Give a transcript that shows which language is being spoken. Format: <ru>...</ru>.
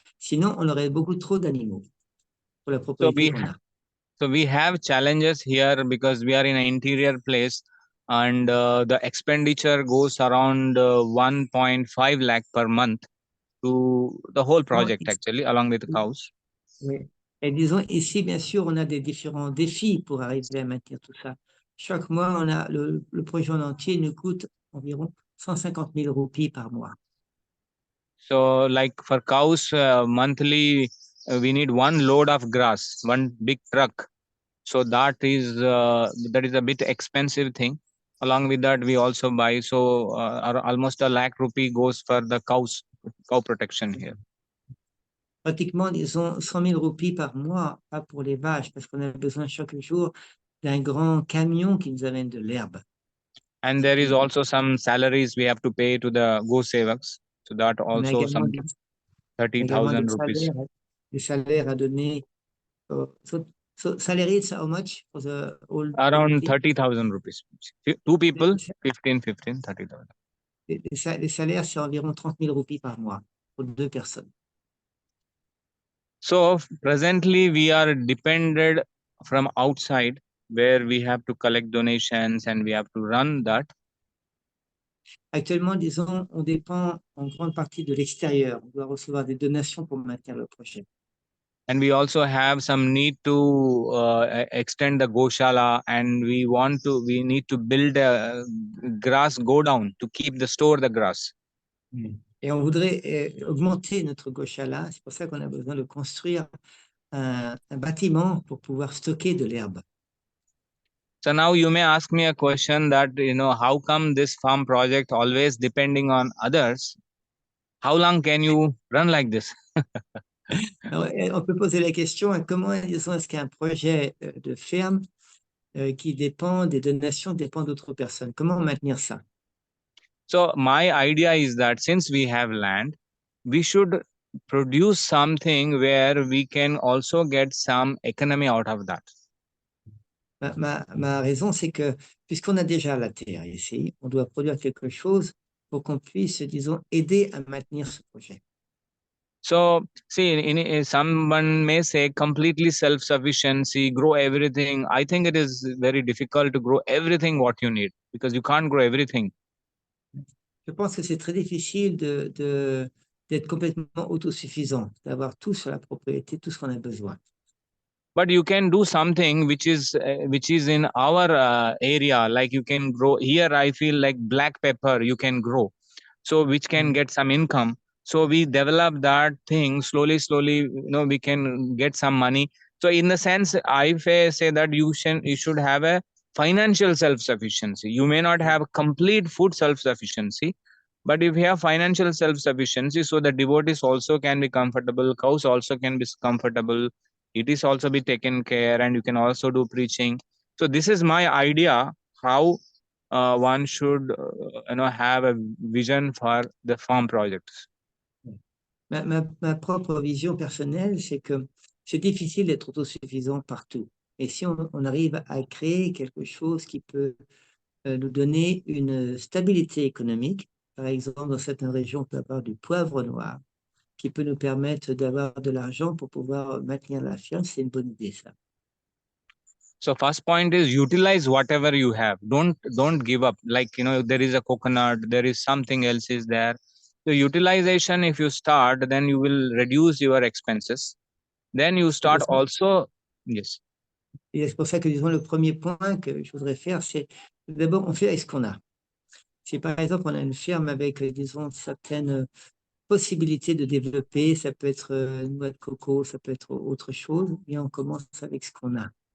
<fr>Sinon, on aurait beaucoup trop d'animaux pour la propriété qu'on a.</fr> <en>So we have challenges here because we are in an interior place and the expenditure goes around 1.5 lakh per month to the whole project actually, along with the cows.</en> <fr>Oui. Et disons, ici, bien sûr, on a des différents défis pour arriver à maintenir tout ça. Chaque mois, on a le projet en entier nous coûte environ 150 000 roupies par mois.</fr> <en>So like for cows, monthly, we need one load of grass, one big truck. So that is a bit expensive thing. Along with that, we also buy, so almost a lakh rupee goes for the cow protection here.</en> <fr>Pratiquement, disons, 100 000 roupies par mois, pas pour les vaches, parce qu'on a besoin chaque jour d'un grand camion qui nous amène de l'herbe.</fr> <en>And there is also some salaries we have to pay to the go sevaks. So that also some 30,000 rupees.</en> <fr>Des salaires à donner.</fr> <en>So salary is how much for the old? Around 30,000 rupees. Two people, 30,000.</en> <fr>Les salaires, c'est environ 30 000 roupies par mois pour 2 personnes.</fr> <en>So presently we are dependent from outside, where we have to collect donations and we have to run that.</en> <fr>Actuellement, disons, on dépend en grande partie de l'extérieur. On doit recevoir des donations pour maintenir le projet.</fr> <en>And we also have some need to extend the Goshala, and we need to build a grass go down to store the grass.</en> <fr>Et on voudrait augmenter notre Goshala. C'est pour ça qu'on a besoin de construire un bâtiment pour pouvoir stocker de l'herbe.</fr> <en>So now you may ask me a question that, how come this farm project always depending on others? How long can you run like this?</en> <fr>Alors, on peut poser la question, comment est-ce qu'un projet de ferme qui dépend des donations dépend d'autres personnes? Comment maintenir ça?</fr> <en>So my idea is that since we have land, we should produce something where we can also get some economy out of that.</en> <fr>Ma raison, c'est que puisqu'on a déjà la terre ici, on doit produire quelque chose pour qu'on puisse, disons, aider à maintenir ce projet.</fr> <en>So, see, someone may say completely self-sufficiency, grow everything. I think it is very difficult to grow everything what you need because you can't grow everything.</en> <fr>Je pense que c'est très difficile d'être complètement autosuffisant, d'avoir tout sur la propriété, tout ce qu'on a besoin.</fr> <en>But you can do something which is in our area. Like you can grow here. I feel like black pepper you can grow. so which can get some income. So we develop that thing slowly, we can get some money. So in the sense, I say that you should have a financial self-sufficiency. You may not have complete food self-sufficiency, but if you have financial self-sufficiency, so the devotees also can be comfortable, cows also can be comfortable, it is also be taken care, and you can also do preaching. So this is my idea how one should have a vision for the farm projects.</en> <fr>Ma propre vision personnelle, c'est que c'est difficile d'être autosuffisant partout. Et si on arrive à créer quelque chose qui peut nous donner une stabilité économique, par exemple, dans certaines régions, on peut avoir du poivre noir, qui peut nous permettre d'avoir de l'argent pour pouvoir maintenir la ferme, c'est une bonne idée, ça.</fr> <en>So first point is utilize whatever you have. Don't give up. Like, there is a coconut, there is something else is there. So utilization, if you start, then you will reduce your expenses. Then you start also. Yes.</en> <fr>Et c'est pour ça que, disons, le premier point que je voudrais faire, c'est d'abord, on fait avec ce qu'on a. Si par exemple, on a une ferme avec, disons, certaines possibilités de développer, ça peut être une noix de coco, ça peut être autre chose, et on commence avec ce qu'on a.</fr>